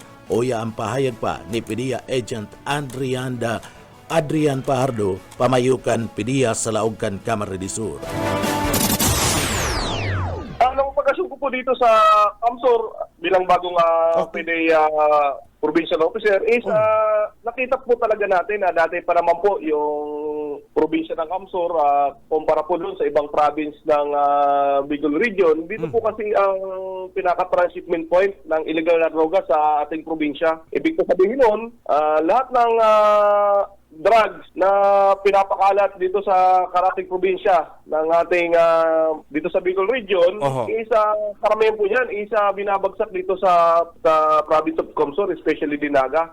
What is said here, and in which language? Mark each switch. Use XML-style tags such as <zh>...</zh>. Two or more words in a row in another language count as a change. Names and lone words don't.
<bik>Oya ang pahayag pa ni PDEA Agent Adrian Pajardo, pamayukan PDEA sa laog kan Kamara de Sur.</bik> <tl>Ang pagkasyon ko po dito sa Kamsur bilang bagong PDEA</tl> <en>provincial officer</en> <tl>is nakita po talaga natin na dati pa naman po yung probinsya ng Kamsur kumpara po doon sa ibang province ng Bicol region. Dito po kasi ang pinaka-</tl> <en>transshipment point</en> <tl>ng illegal na droga sa ating probinsya. Ibig sabihin nun, lahat ng drugs na pinapakalat dito sa karating probinsya ng ating dito sa Bicol region, karamihan po yan, binabagsak dito sa</tl> <en>province of</en> <tl>Kamsur, especially Dinaga.</tl>